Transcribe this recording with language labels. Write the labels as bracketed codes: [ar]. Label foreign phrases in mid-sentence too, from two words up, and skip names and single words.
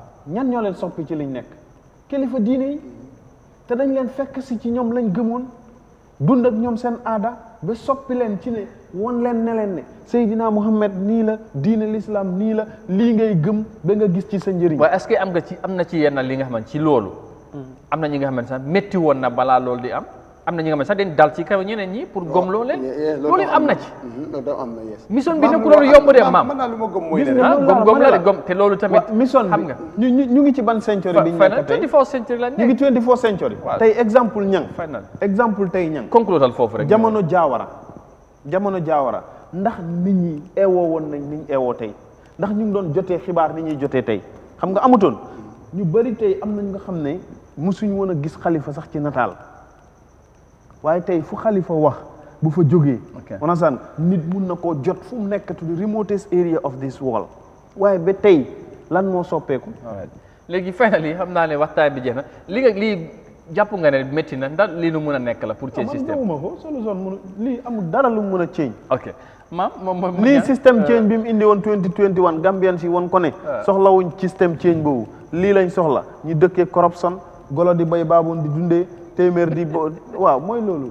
[wo] ñan ñoo leen soppi ci liñ nekk kilifa diine yi te dañ leen fekk si ci ñoom lañ gëmoon dund ak ñoom seen aada ba soppi leen ci ne won leen ne leen ne Seydina Muhammad nii la diine l'islam nii la lii ngay gëm ba nga gis ci sa njëriñ waaye est-ce que am na ci yenn li nga xamante ci loolu am na ñi nga xam ne sax métti woon na balaa loolu di am na ñi nga xam ne sax dañ dal ci kaw ñeneen ñi pour gomloo leen loolu am na ci mission bi nekkul loolu yomb de maam gom la de gom te loolu tamit mission xam nga ñu ngi ci ban century bi ñu nekk tey [en] 24th century [wo] la ñu ngi [en] 24th century [wo] tey exemple ñang concludal foofu rek jamono jaawara ndax nit ñi eewoo woon nañ niñ eewoo tey ndax ñu ngi doon jotee xibaar ni ñuy jotee tey xam nga amutoon ñu bari tey am nañ nga xam ne musuñ woon a gis xalifa sax ci nataal waaye tey fu xalifa wax bu fa jógee onasan nit mun na koo jot fu mu nekk [en] to the remotest area of this world [wo] waaye ba tey lan moo soppeeku léegi finally xam naa ne waxtaan bi jeex na lii jàpp nga ne métti na ndax lii nu mën a nekk la pour [fr] change système [wo] ma ko solution mun lii amul dara lu mën a change ok moom lii [fr] système change [wo] bi mu indi woon 2021 Gambian si woon ko ne soxlawuñ système change boobu lii lañ soxla ñu dëkkee corruption golo di bay baaboon di dundee téeméer di waaw mooy loolu